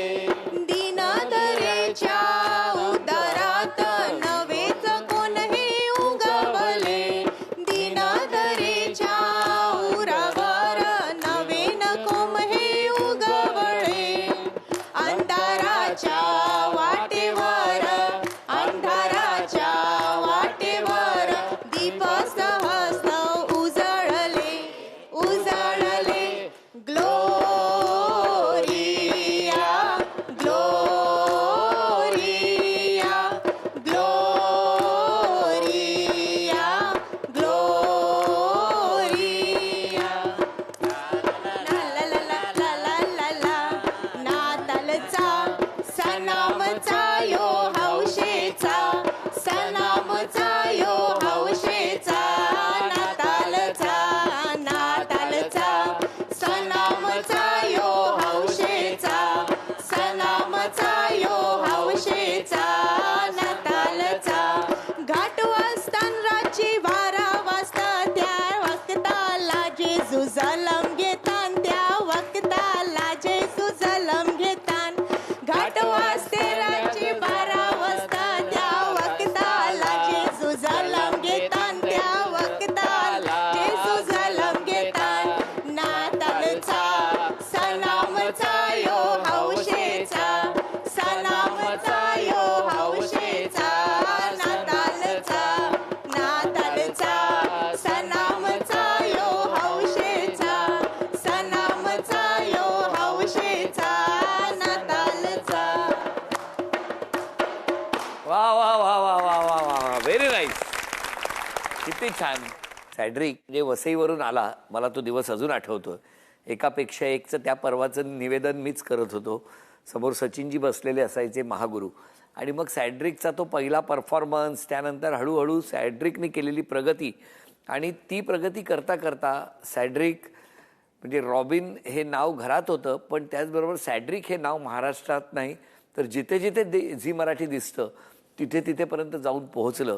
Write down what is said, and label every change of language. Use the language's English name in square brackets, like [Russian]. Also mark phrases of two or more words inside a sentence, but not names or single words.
[Marathi] दीनदरेच्या उदरात नवेच कोण हे उगवले दीनदरेच्या उरावर नवीन कोम हे उगवले अंधाराच्या वाटेवर अंधाराच्या वाटेवर दीप सहस्र उजळले उजळले ग्लोरिया ग्लोरिया ग्लोरिया ग्लोरिया ला ला ला ला ला ला ला नातालचा सणामचा यो हौशेचा सणामचा यो हौशेचा नातालचा नातालचा सणामचा यो हौशेचा सणामचा यो हौशेचा नातालचा घाट वाजतान राची 12 वाजता त्या वक्ताला जेजू जलम घेतान त्या वक्ताला जेजू जलम घेतान घाट वाजते राची 12 वाजता त्या वक्ताला जेजू जलम घेतान त्या वक्ताला जेजू जलम घेतान नातालचा सणामचा यो हौशेचा सणामचा यो हौशेचा नातालचा नातालचा सणामचा यो हौशेचा सणामचा यो हौशेचा नातालचा. वा वा वा वा वा वा वा, [English] very nice. [Marathi] किती छान. सॅड्रिक जे वसईवरून आला, मला तो दिवस अजून आठवतो. एकापेक्षा एकचं त्या पर्वाचं निवेदन मीच करत होतो. समोर सचिनजी बसलेले असायचे, महागुरू. आणि मग सॅड्रिकचा तो पहिला परफॉर्मन्स, त्यानंतर हळूहळू सॅड्रिकने केलेली प्रगती, आणि ती प्रगती करता करता सॅड्रिक म्हणजे रॉबिन हे नाव घरात होतं, पण त्याचबरोबर सॅड्रिक हे नाव महाराष्ट्रात नाही तर जिथे जिथे झी मराठी दिसतं तिथे तिथेपर्यंत जाऊन पोहोचलं.